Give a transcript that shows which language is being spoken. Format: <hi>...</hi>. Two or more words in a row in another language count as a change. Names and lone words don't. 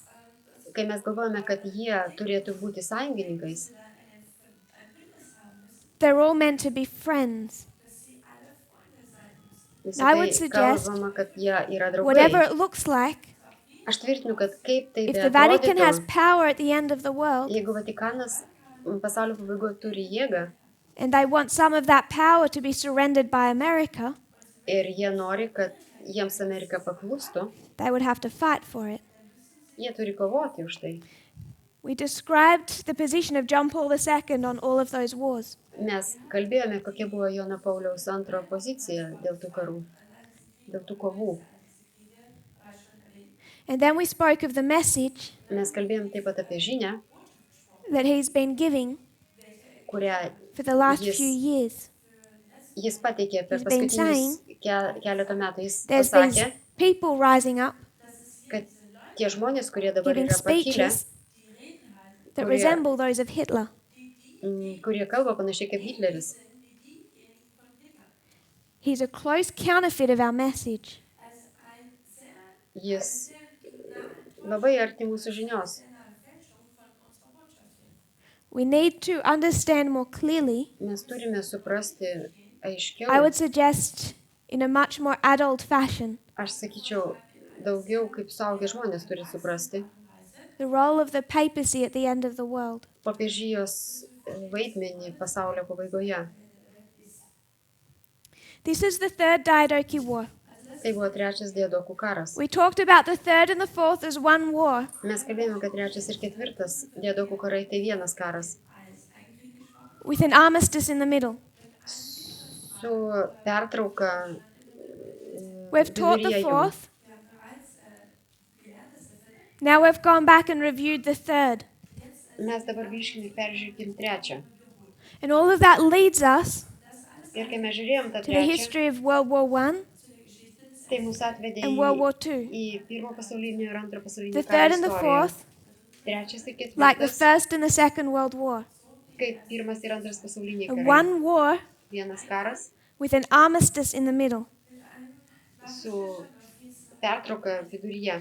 <lt>kai mes galvojame, kad jie turėtų būti sąjungininkais,</lt> <en>they're all meant to be friends.</en> <lt>visi</lt> <en>I would</en> <lt>tai</lt> <en>suggest</en> <lt>kalbama, kad jie yra</lt> <en>Whatever</en> <lt>draugai.</lt> <en>it looks like,</en> <lt>Aš tvirtinu, kad kaip tai</lt> <en>if the Vatican has</en> <lt>beatrodytų,</lt> <en>power at the end of the world</en> <lt>jeigu Vatikanas pasaulio pabaigoje turi jėgą</lt> <en>and they want some of that power to be surrendered by America,</en> <lt>ir jie nori, kad jiems Amerika paklustų,</lt> <en>they would have to fight for it.</en> <lt>jie turi kovoti už tai.</lt> <en>We described the position of John Paul II on all of those wars.</en> <lt>Mes kalbėjome, kokia buvo Jono Pauliaus II pozicija dėl tų karų, dėl tų kovų.</lt> <en>And then we spoke of the message</en> <lt>Mes kalbėjom taip pat apie žinią,</lt> <en>that he's been giving</en> <lt>kurią</lt> <en>for the last Yes. few years.</en> <lt>jis pateikė per</lt> <en>He's been</en> <lt>paskutinius keletą metų. Jis</lt> <en>There's</en> <lt>pasakė,</lt> <en>these people rising up,</en> <lt>kad tie žmonės, kurie dabar</lt> <en>giving</en> <lt>yra pakilę,</lt> <en>speeches that Korea. resemble those of Hitler.</en> <lt>Kurie kalba panašiai kaip Hitleris,</lt> <en>He's a close counterfeit of our message.</en> <lt>jis labai arti mūsų žinios.</lt> <en>We need to understand more clearly.</en> <lt>Mes turime suprasti aiškiau.</lt> <en>I would suggest in a much more adult fashion</en> <lt>Aš sakyčiau, daugiau kaip suaugę žmonės turi suprasti</lt> <en>the role of the papacy at the end of the world.</en> <lt>popiežijos vaidmenį pasaulio pabaigoje.</lt> <en>This is the Third Diadochi War.</en> <lt>Tai buvo trečias diadokų karas.</lt> <en>We talked about the third and the fourth as one war,</en> <lt>Mes kalbėjome, kad trečias ir ketvirtas diadokų karai tai vienas karas.</lt> <en>with an armistice in the middle.</en> <lt>Su pertrauka</lt> <en>We've taught the</en> <lt>viduryje jų.</lt> <en>fourth. Now we've gone back and reviewed the third.</en> <lt>Mes dabar grįžkime ir peržiūrėkim trečią.</lt> <en>And all of that leads us</en> <lt>Ir kai mes žiūrėjom tą</lt> <en>to the</en> <lt>trečią,</lt> <en>history of World War I</en> <lt>tai mus atvedė</lt> <en>and World War II.</en> <lt>į pirmo pasaulinio ir antro pasaulinio</lt> <en>The</en> <lt>karo</lt> <en>third and the</en> <lt>istoriją.</lt> <en>fourth,</en> <lt>Trečias ir</lt> <en>like the</en> <lt>ketvirtas,</lt> <en>First and the Second World War.</en> <lt>kaip pirmas ir antras pasauliniai</lt> <en>And</en> <lt>karai.</lt> <en>one war</en> <lt>Vienas karas</lt> <en>with an armistice in the middle.</en> <lt>su pertrauka viduryje.</lt>